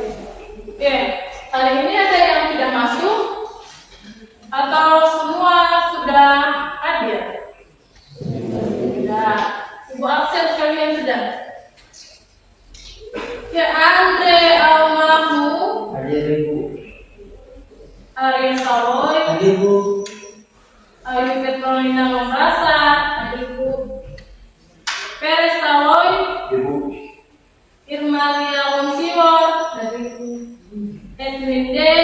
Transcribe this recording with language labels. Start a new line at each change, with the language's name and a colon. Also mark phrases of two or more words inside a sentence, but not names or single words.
Indonesian: Oke, hari ini ada yang tidak masuk atau semua sudah hadir? Tidak. Ibu absen sekalian sudah. Ya, Andre Almarhum, Hadir, Ibu. Arya Saloy, Hadir, Bu. Ayu Petrolina Membrasa, hadir Bu. Peres Saloy, Ibu. Irmalia Wonsiwor, hadir Bu. Edwin Day,